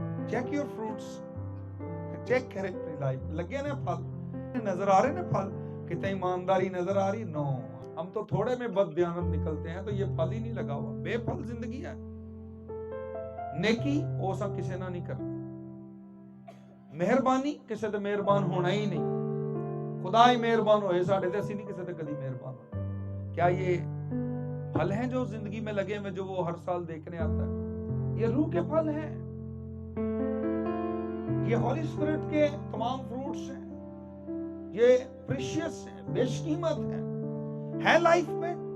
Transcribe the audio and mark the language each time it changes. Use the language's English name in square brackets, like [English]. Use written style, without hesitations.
[English] check your fruits, [Urdu] check کرے اپنی life. لگے نا پھل, نظر آ رہے نا پھل, کتنے ایمانداری نظر آ رہی؟ نو, ہم تو تھوڑے میں بد دیانت نکلتے ہیں تو یہ پھل ہی نہیں لگا ہوا. بے پھل زندگی ہے. نیکی وہ سب کسی نہ نہیں کرنا. [Punjabi] مہربانی کسی تے مہربان ہونا ہی نہیں. خدا ہی مہربان ہوئے ساڑھے تے, اسی نہیں کسی تے کدی مہربان ہوئے. [Urdu] کیا یہ پھل ہیں جو زندگی میں لگے ہوئے, جو وہ ہر سال دیکھنے آتا ہے؟ یہ روح کے پھل ہیں, یہ ہولی اسپرٹ کے تمام فروٹس ہیں. یہ پریشیس ہیں, بیش قیمت ہیں لائف میں.